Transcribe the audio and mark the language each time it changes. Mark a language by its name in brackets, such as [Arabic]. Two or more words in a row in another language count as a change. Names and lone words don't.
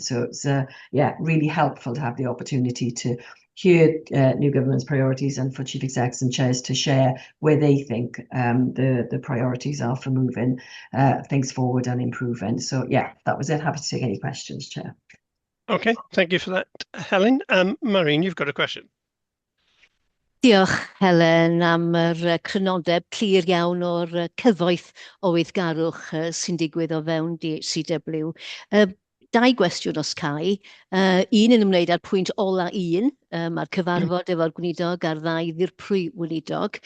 [English] So it's really helpful to have the opportunity to hear new government's priorities and for chief execs and chairs to share where they think the priorities are for moving things forward and improving. So yeah, that was it. Happy to take any questions, Chair. Okay, thank you for that, Helen. Maureen, you've got a question. [Welsh] Diolch, Helen, am yr crynodeb clir iawn o'r cyfoeth o weithgarwch sy'n digwydd o fewn DHCW. Dau gwestiwn os cai. Un yn ymwneud â'r pwynt ola un, mae'r cyfarfod efo'r gweinidog a'r ddau ddirprwy weinidog.